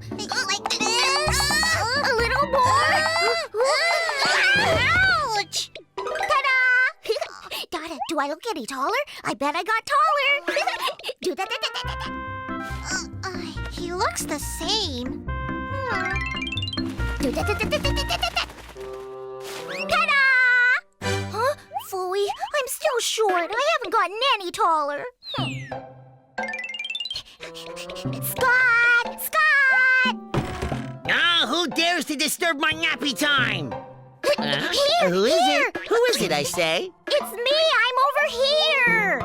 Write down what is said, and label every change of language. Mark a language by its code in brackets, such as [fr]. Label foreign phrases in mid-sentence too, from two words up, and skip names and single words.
[en] Like this? A little more? Ouch! Ta-da! Dada, do I look any taller? I bet I got taller! Do that. He looks the same. Do that. Ta-da! Huh? Phooey, I'm still short. I haven't gotten any taller. Scott! Scott! Ah, who dares to disturb my nappy time? Here, Who is here. it? Who is it, I say? It's me. I'm over here.